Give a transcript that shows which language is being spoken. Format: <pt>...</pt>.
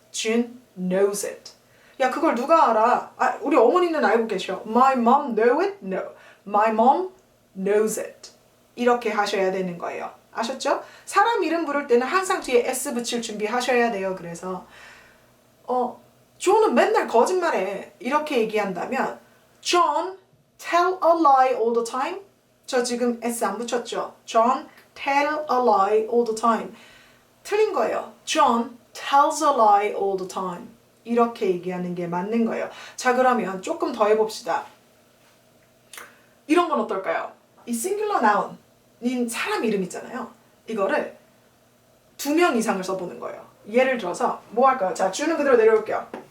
<en>June knows it.</en> <ko>야, 그걸 누가 알아? 우리 어머니는 알고 계셔.</ko> <en>My mom know it? No. My mom knows it.</en> <ko>이렇게 하셔야 되는 거예요. 아셨죠? 사람 이름 부를 때는 항상 뒤에 s 붙일 준비하셔야 돼요. 그래서 존은 맨날 거짓말해. 이렇게 얘기한다면</ko> <en>John tell a lie all the time.</en> <ko>저 지금 s 안 붙였죠?</ko> <en>John tell a lie all the time.</en> <ko>틀린 거예요.</ko> <en>John tells a lie all the time.</en> <ko>이렇게 얘기하는 게 맞는 거예요. 자, 그러면 조금 더 해봅시다. 이런 건 어떨까요? 이 singular noun인 사람 이름 있잖아요. 이거를 2명 이상을 써보는 거예요. 예를 들어서 뭐 할까요? 자, 주는 그대로 내려올게요.</ko>